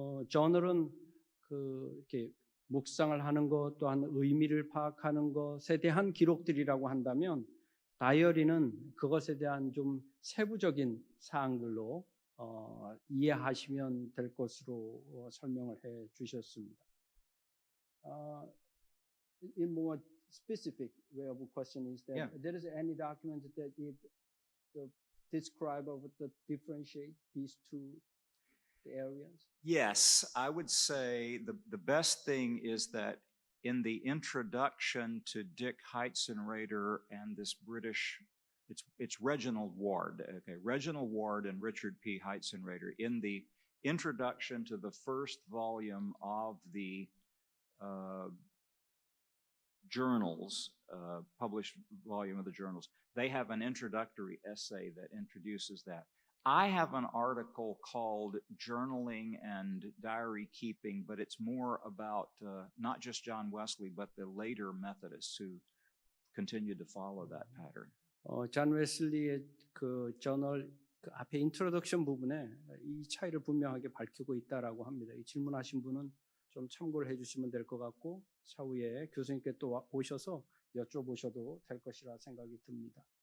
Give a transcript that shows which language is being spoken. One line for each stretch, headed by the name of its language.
Korean: 저널은 이렇게 묵상을 하는 것 또한 의미를 파악하는 것에 대한 기록들이라고 한다면 다이어리는 그것에 대한 좀 세부적인 사항들로 이해하시면 될 것으로 설명을 해 주셨습니다.
English: In more specific way of a question is that there is any document that describe or differentiate these two areas? Yes, I would say the best thing is that in the introduction to Dick Heitzenrater and this British, it's Reginald Ward, okay, Reginald Ward and Richard P. Heitzenrater, in the introduction to the first volume of the journals, published volume of the journals, they have an introductory essay that introduces that. I have an article called Journaling and Diary Keeping, but it's more about not just John Wesley, but the later Methodists who continued to follow that pattern.
Korean: 존 웨슬리의 그 저널 그 앞에 인트로덕션 부분에 이 차이를 분명하게 밝히고 있다라고 합니다. 이 질문하신 분은 좀 참고를 해주시면 될 것 같고 차후에 교수님께 또 오셔서 여쭤보셔도 될 것이라 생각이 듭니다.